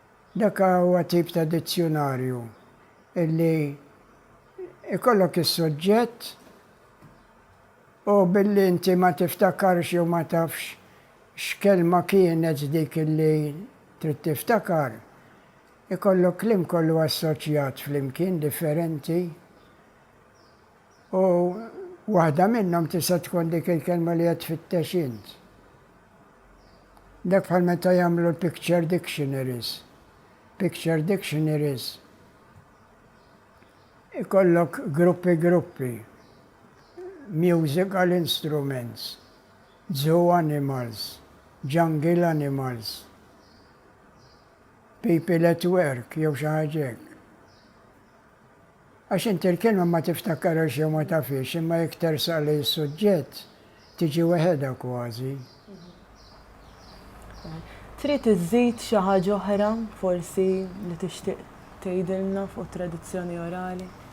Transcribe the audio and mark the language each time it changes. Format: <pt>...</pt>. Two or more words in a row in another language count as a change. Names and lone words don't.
<mt>Dak huwa tip ta' dizzjonarju illi ikollok is-suġġett u billi inti ma tiftakarx jew ma tafx x'kelma kienet dik illi trid tiftakar, ikollok kliem kollu assoċjat flimkien differenti u waħda minnhom tista' tkun dik il-kelma li qed tfittex int. Dak bħal meta jagħmlu l-</mt> <en>picture dictionaries. Picture dictionaries</en> <mt>ikollok gruppi,</mt> <en>musical instruments, zoo animals, jungle animals, people at work,</en> <mt>jew xi ħaġa hekk. Għax inti l-kelma ma tiftakarx jew ma tafix, imma jekk tersaq li s-suġġett tiġi weħedha kważi. Trid iżżid xi ħaġa oħra forsi li tixtieq tgħidilna fuq tradizzjoni orali?</mt>